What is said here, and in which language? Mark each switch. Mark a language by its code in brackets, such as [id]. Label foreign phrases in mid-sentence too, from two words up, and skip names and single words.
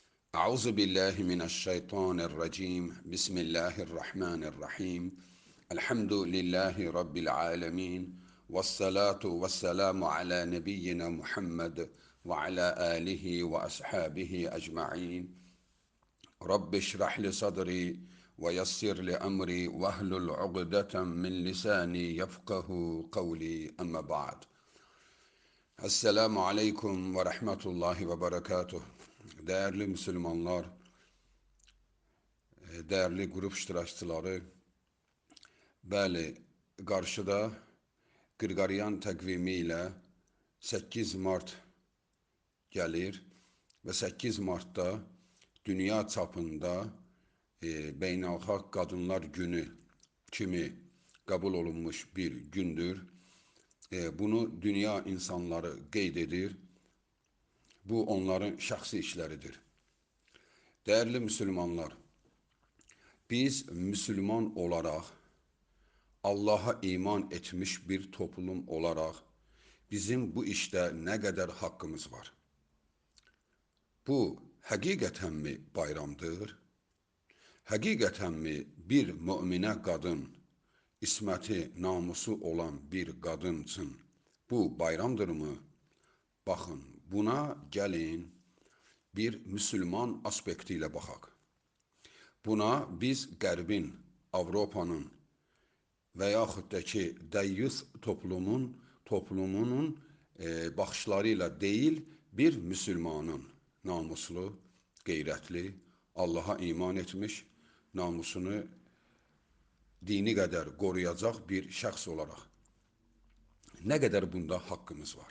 [ar] أعوذ بالله من الشيطان الرجيم. بسم الله الرحمن الرحيم. الحمد لله رب العالمين. والصلاة والسلام على نبينا محمد وعلى آله وأصحابه أجمعين. رب اشرح لي صدري ويسر لي أمري واحلل عقدة من لساني يفقهوا قولي أما بعد. السلام عليكم ورحمة الله وبركاته. [tr] Değerli Müslümanlar, değerli grup [az] iştirakçıları, bəli, qarşıda Qırqaryan təqvimi ilə 8 Mart gəlir və 8 Martda dünya çapında Beynəlxalq Qadınlar Günü kimi qəbul olunmuş bir gündür. Bunu dünya insanları qeyd edir. Bu onların şəxsi işləridir. [tr] Değerli Müslümanlar, biz Müslüman olarak Allah'a iman etmiş bir toplum olarak bizim bu işte ne kadar hakkımız var? Bu hakikaten mi bayramdır? Hakikaten mi bir mümine kadın, ismeti, namusu olan bir kadın için bu bayramdır mı? Bakın, buna gelin bir Müslüman aspektiyle bakak. [az] Buna biz Qərbin, Avropanın və yaxud da ki, dəyyus toplumunun baxışlarıyla deyil, bir Müslümanın namuslu, qeyrətli, Allaha iman etmiş, namusunu dini qədər qoruyacaq bir şəxs olaraq nə qədər bunda haqqımız var?